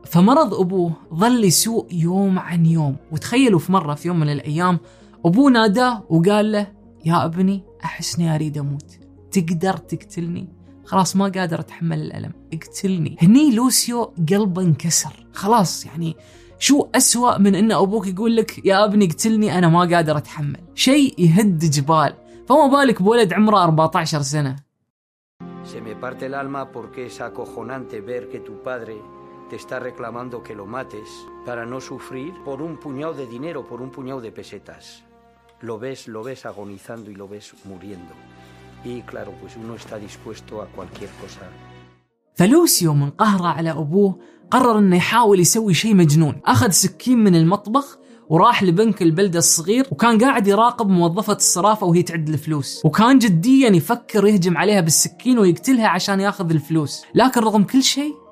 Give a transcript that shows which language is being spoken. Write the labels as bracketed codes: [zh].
[ar] فمرض أبوه ظل يسوء يوم عن يوم، وتخيلوا في مرة في يوم من الأيام أبوه ناداه وقال له: يا ابني أحسني أريد أموت، تقدر تقتلني؟ خلاص ما قادر أتحمل الألم، اقتلني. هني لوسيو قلبه انكسر، خلاص يعني شو أسوأ من أن أبوك يقول لك: يا ابني اقتلني أنا ما قادر أتحمل، شيء يهد جبال، فما بالك بولد عمره 14 سنة. [es] Se me parte el alma porque es acojonante ver que tu padre te está reclamando que lo mates para no sufrir por un puñado de dinero, por un puñado de pesetas. Lo ves agonizando y lo ves muriendo. Y claro, pues uno está dispuesto a cualquier cosa. [ar] فلوسيو من قهره على ابوه قرر انه يحاول يسوي شيء مجنون. اخذ سكين من المطبخ وراح لبنك البلدة الصغير، وكان قاعد يراقب موظفة الصرافة وهي تعد الفلوس، وكان جديا يفكر يهجم عليها بالسكين ويقتلها عشان ياخذ الفلوس. لكن رغم كل شيء